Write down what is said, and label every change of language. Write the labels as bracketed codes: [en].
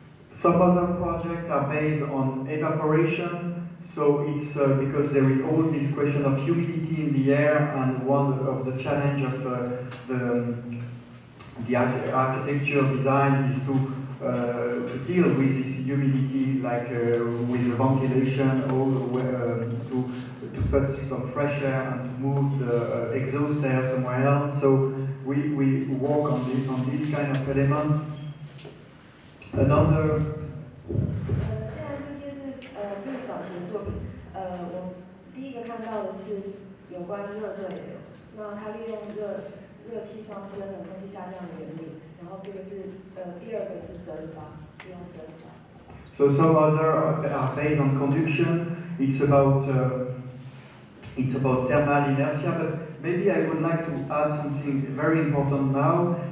[en] Some other projects are based on evaporation, so it's because there is all this question of humidity in the air, and one of the challenge of the architecture design is to deal with this humidity, like with the ventilation, or to put some fresh air and to move the exhaust air somewhere else. So we work on this kind of element. Another. [zh] 现在这些是更早期的作品。我第一个看到的是有关热对流，那它利用热气上升和空气下降的原理，然后这个是第二个是蒸发，利用蒸发。 [en] So some other are based on conduction. It's about thermal inertia, but maybe I would like to add something very important now.